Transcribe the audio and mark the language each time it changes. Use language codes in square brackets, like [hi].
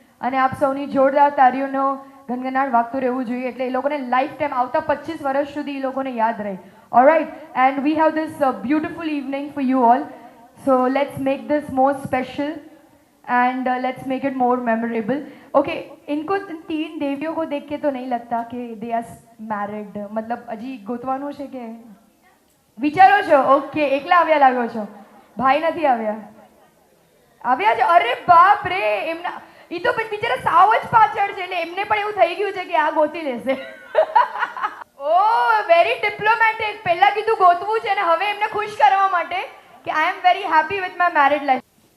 [gu] અને આપ સૌની જોરદાર તાળીઓનો ગનગનાટ વાગતો રહેવું જોઈએ એટલે એ લોકોને લાઈફ ટાઈમ આવતા 25 વર્ષ સુધી એ લોકોને યાદ રહે. [en] Alright, and we have this beautiful evening for you all. So let's make this more special and let's make it more memorable. [hi] Okay, इनको तीन देवियों को देख के तो नहीं लगता कि [en] they are married. [gu] मतलब હજી ગોતવાનું છે કે વિચારો છો? ઓકે, એકલા આવ્યા લાગો છો, ભાઈ નથી આવ્યા? આવ્યા છે? અરે બાપ રે, એમના એ તો બિચારા સાવ જ પાછળ છે એટલે એમને પણ એવું થઈ ગયું છે કે આ ગોતી લેશે. [en] Oh very diplomatic. [gu] પહેલા કીધું ગોતવું છે અને હવે એમને ખુશ કરવા માટે કે [en] I am very happy with my married life.